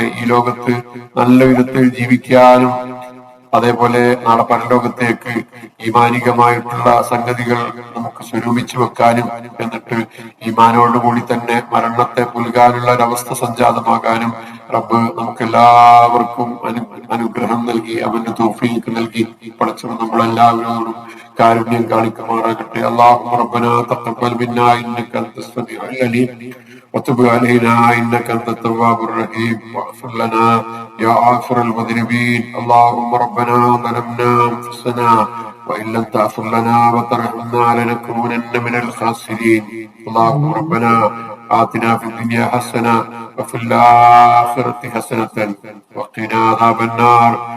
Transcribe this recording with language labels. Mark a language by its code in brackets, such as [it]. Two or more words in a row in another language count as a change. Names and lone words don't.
[ml] ഈ ലോകത്ത് നല്ല വിധത്തിൽ ജീവിക്കാനും അതേപോലെ നാളെ പരലോകത്തേക്ക് ഈമാനികമായിട്ടുള്ള സംഗതികൾ നമുക്ക് സ്വരൂപിച്ചു വെക്കാനും എന്നിട്ട് ഈമാനോടുകൂടി തന്നെ മരണത്തെ പുൽകാനുള്ള ഒരവസ്ഥ സംജാതമാകാനും റബ്ബ് നമുക്ക് എല്ലാവർക്കും അനുഗ്രഹം നൽകി അവന്റെ തൗഫീഖ് നൽകി പടച്ചവൻ നമ്മളെല്ലാവരോടും കാരുണ്യം കാണിക്കുമാറാകട്ടെ. [ar] اللهم ربنا تقبل منا إنك أنت السميع العليم وتب علينا إنك أنت التواب الرحيم واغفر لنا يا غافر المذنبين. اللهم ربنا ظلمنا أنفسنا وإن لم تغفر لنا وترحمنا لنكونن من الخاسرين. اللهم ربنا آتنا في الدنيا حسنة وفي الآخرة حسنة وقنا عذاب النار.